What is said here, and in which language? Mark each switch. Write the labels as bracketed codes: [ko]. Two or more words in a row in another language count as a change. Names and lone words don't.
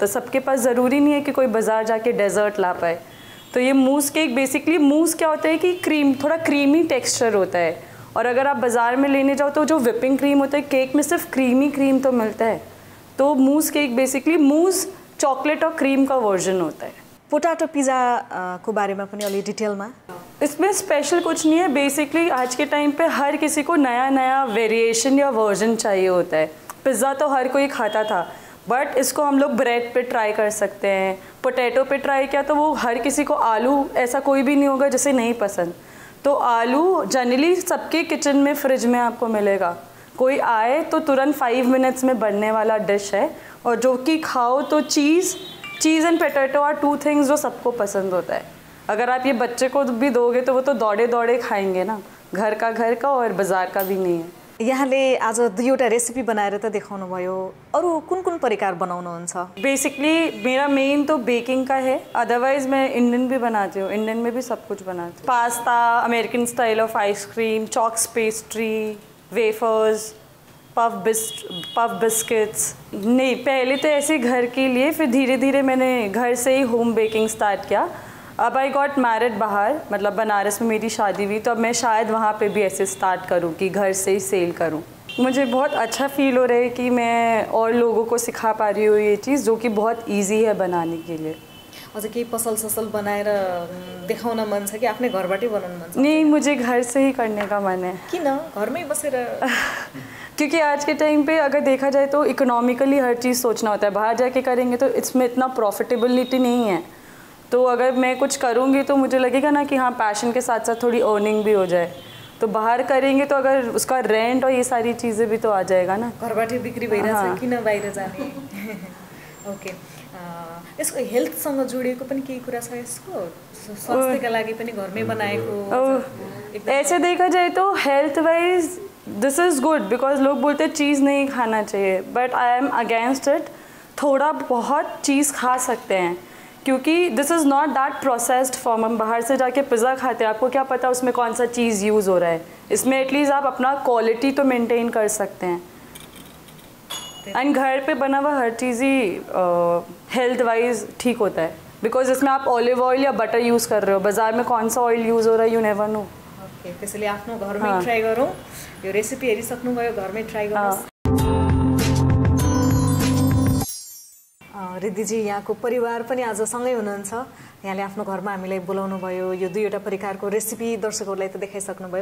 [hi] तो सबके पास ज़रूरी नहीं है कि कोई बाज़ार जाके डेजर्ट ला पाए। तो ये मूस केक बेसिकली, मूस क्या होता है कि क्रीम, थोड़ा [en] creamy texture [hi] होता है। और अगर आप बाज़ार में लेने जाओ तो जो [en] whipping cream [hi] होता है, केक में सिर्फ [en] creamy cream [hi] तो मिलता है। तो मूस केक बेसिकली मूस चॉकलेट और क्रीम का वर्जन होता है। [en] potato pizza [ne] को बारेमा पनि अलि डिटेलमा। [hi] इसमें स्पेशल कुछ नहीं है, बेसिकली आज के टाइम पे हर किसी को नया नया वेरिएशन या वर्जन चाहिए होता है। पिज़्ज़ा तो हर कोई खाता था, बट इसको हम लोग ब्रेड पे ट्राई कर सकते हैं। पोटैटो पे ट्राई किया तो वो हर किसी को, आलू ऐसा कोई भी नहीं होगा जिसे नहीं पसंद। तो आलू जनरली सबके किचन में फ्रिज में आपको मिलेगा, कोई आए तो तुरंत 5 मिनट्स में बनने वाला डिश है। और जो कि खाओ तो [en] cheese and potato are 2 things [hi] जो सबको पसंद होता है। अगर आप ये बच्चे को भी दोगे तो वो तो दौड़े दौड़े खाएंगे ना, घर का और बाज़ार का भी नहीं है। [ne] यहाँले आज 2वटा रेसिपी बनाएर त देखाउनु भयो, अरू कुन कुन प्रकार बनाउनुहुन्छ? [hi] बेसिकली मेरा मेन तो बेकिंग का है, अदरवाइज मैं इंडियन भी बनाती हूँ, इंडियन में भी सब कुछ बनाती हूँ। [en] pasta, American style of ice cream, choux pastry, wafers, puff biscuits. [hi] नहीं, पहले तो ऐसे घर के लिए, फिर धीरे धीरे मैंने घर से ही [en] home baking start [hi] किया। अब [en] I got married [hi] बाहर, मतलब बनारस में मेरी शादी हुई, तो अब मैं शायद वहाँ पे भी ऐसे स्टार्ट करूँ कि घर से ही सेल करूँ। मुझे बहुत अच्छा फील हो रहा है कि मैं और लोगों को सिखा पा रही हूँ ये चीज़, जो कि बहुत इजी है बनाने के लिए। [ne] अझ केही पसल ससल बनाएर देखाउन मन छ कि आफ्नै घरबाटै बनाउन मन छ? [hi] नहीं, मुझे घर से ही करने का मन है। [ne] किन घरमै बसेर? [hi] क्योंकि आज के टाइम पे अगर देखा जाए तो इकोनॉमिकली हर चीज़ सोचना होता है, बाहर जाके करेंगे तो इसमें इतना प्रॉफिटेबिलिटी नहीं है। तो अगर मैं कुछ करूँगी तो मुझे लगेगा ना कि हाँ, पैशन के साथ साथ थोड़ी अर्निंग भी हो जाए। तो बाहर करेंगे तो अगर उसका रेंट और ये सारी चीज़ें भी तो आ जाएगा ना। [ne] घरबाटै बिक्री भइरहेछ, किन बाहिर जाने? ओके, यसको हेल्थसँग जोडिएको पनि केही कुरा छ? यसको स्वास्थ्यका लागि पनि घरमै बनाएको? [hi] ऐसे देखा जाए तो [en] health wise this is good, [hi] बिकॉज लोग बोलते हैं चीज़ नहीं खाना चाहिए, [en] but I am against it. [hi] थोड़ा बहुत चीज़ खा सकते हैं, क्योंकि [en] this is not that processed form. [hi] हम बाहर से जाके पिज़्ज़ा खाते हैं, आपको क्या पता उसमें कौन सा चीज़ यूज़ हो रहा है। इसमें एटलीस्ट आप अपना क्वालिटी तो मेंटेन कर सकते हैं। एंड घर पे बना हुआ हर चीज़ ही [en] health wise [hi] ठीक होता है, बिकॉज इसमें आप [en] olive oil [hi] या बटर यूज़ कर रहे हो, बाज़ार में कौन सा ऑयल यूज़ हो रहा है [en] you never know. [hi] ओके, [ne] त्यसैले आफ्नो घरमै ट्राई गरौँ। यो रेसिपी हेरिसक्नुभयो, घरमै ट्राई गर्नुहोस्। रिद्धिजी, यहाँको परिवार पनि आज सँगै हुनुहुन्छ। यहाँले आफ्नो घरमा हामीलाई बोलाउनु भयो, यो 2वटा प्रकारको रेसिपी दर्शकहरूलाई त देखाइसक्नुभयो।